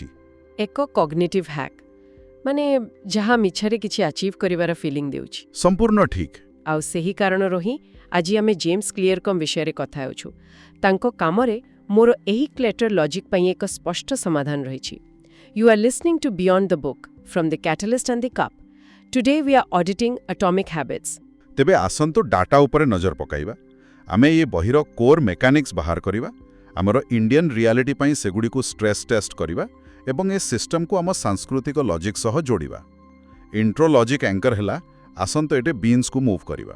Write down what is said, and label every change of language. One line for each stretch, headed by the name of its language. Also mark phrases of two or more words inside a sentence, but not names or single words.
Odia: ଏକ
English: cognitive hack
Odia: ମାନେ ଯାହା ମିଛରେ କିଛି ଆଚିଭ୍ କରିବାର ଫିଲିଂ ଦେଉଛି। ସମ୍ପୂର୍ଣ୍ଣ ଠିକ୍। ଆଉ ସେହି କାରଣରୁ ହିଁ ଆଜି ଆମେ ଜେମ୍ସ କ୍ଲିୟରଙ୍କ ବିଷୟରେ କଥା ହେଉଛୁ। ତାଙ୍କ କାମରେ ମୋର ଏହି
English: clutter logic
Odia: ପାଇଁ ଏକ ସ୍ପଷ୍ଟ ସମାଧାନ ରହିଛି।
English: You are listening to Beyond the Book from the Catalyst and the Cup. Today we are auditing Atomic Habits.
Odia: ତେବେ ଆସନ୍ତୁ ଡାଟା ଉପରେ ନଜର ପକାଇବା। ଆମେ ଏ ବହିର
English: core mechanics
Odia: ବାହାର କରିବା, ଆମର
English: Indian reality
Odia: ପାଇଁ ସେଗୁଡ଼ିକୁ
English: stress test
Odia: କରିବା ଏବଂ ଏ ସିଷ୍ଟମକୁ ଆମ ସାଂସ୍କୃତିକ ଲଜିକ୍ ସହ ଯୋଡ଼ିବା।
English: intro logic anchor
Odia: ହେଲା, ଆସନ୍ତୁ ଏଠି ବିନ୍ସକୁ ମୁଭ୍ କରିବା।